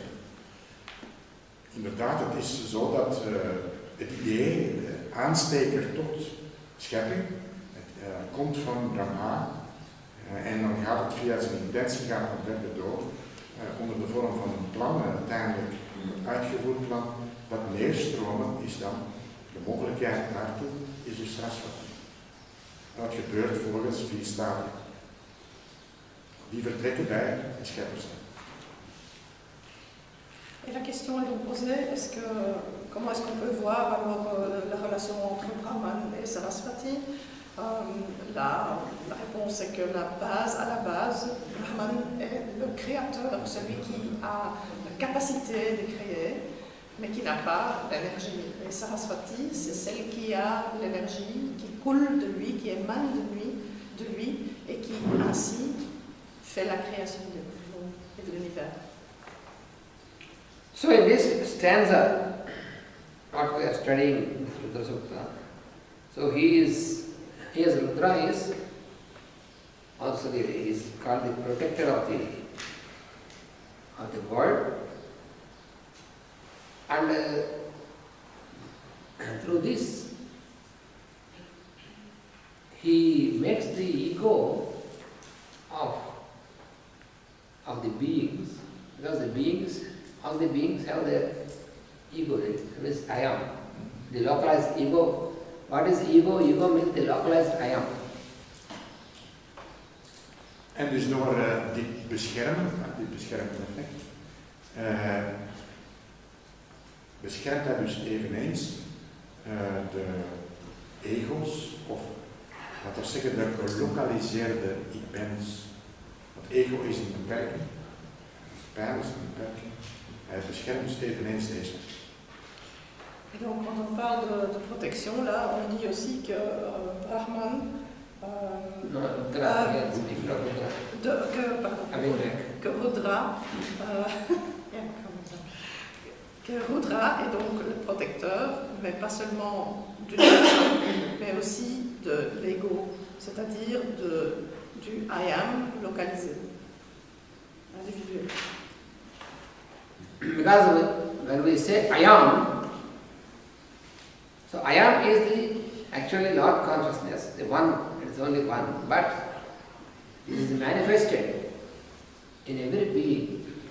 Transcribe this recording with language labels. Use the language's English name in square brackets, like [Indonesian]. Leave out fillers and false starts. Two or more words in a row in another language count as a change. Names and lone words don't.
[Dutch] Inderdaad, het is zo dat het idee, de aansteker tot schepping, komt van Brahma en dan gaat het via zijn intentie, gaat het verder door, onder de vorm van een plan en uiteindelijk een uitgevoerd plan. Dat neerstromen is dan de mogelijkheid daartoe, is dus Saraswati. En dat gebeurt volgens 4 stadia. Die vertrekken bij de scheppers. [French] Et la question est donc posée, comment est-ce qu'on peut voir alors la relation entre Brahman et Saraswati? La réponse est que à la base, Brahman est le créateur, celui qui a la capacité de créer, mais qui n'a pas l'énergie. Et Saraswati, c'est celle qui a l'énergie, qui coule de lui, qui émane de lui, et qui ainsi fait la création du monde et de l'univers. [English] So in this stanza, what we are studying, Sutta Sutta, So he is Rudra is also he is called the protector of the world, and through this he makes the ego of the beings, because all the beings have their ego, that is I am. The localized ego. What is ego? Ego means the localized I am. [Dutch] En dus door dit beschermen, dit beschermend effect, beschermt hij dus eveneens de ego's, of laten we zeggen de gelokaliseerde ik-bens. Want ego is een beperking, pijn is een beperking. Hij beschermt dus eveneens deze. [French] Et donc, quand on parle de protection, là, on dit aussi que Brahman, [English] No, Rudra, yes, speak of Rudra. [French] que Rudra, que Rudra est donc le protecteur, mais pas seulement d'une personne, mais aussi de l'ego, c'est-à-dire du [English] I am [French] localisé, individuel. [English] Because when we say I am, so I am is actually Lord consciousness, the one, it is only one, but it is manifested in every being.